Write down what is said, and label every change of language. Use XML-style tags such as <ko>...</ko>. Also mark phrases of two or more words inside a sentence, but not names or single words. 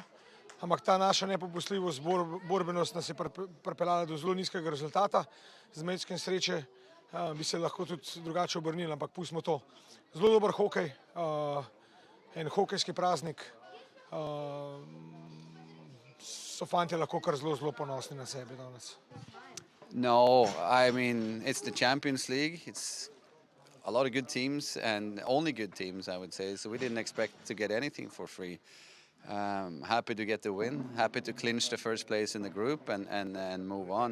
<sl>Ampak ta naša nepopustljivost, borbenost nas je pripeljala do zelo nizkega rezultata. Z majčkim sreče bi se lahko tudi drugače obrnili, ampak pustimo to. Zelo dober hokej, en hokejski praznik. So fantje lahko kar zelo ponosni na sebe danes.</sl> <en>No, I mean, it's the Champions League. It's a lot of good teams and only good teams, I would say. So we didn't expect to get anything for free. Happy to get the win, happy to clinch the first place in the group and move on.</en>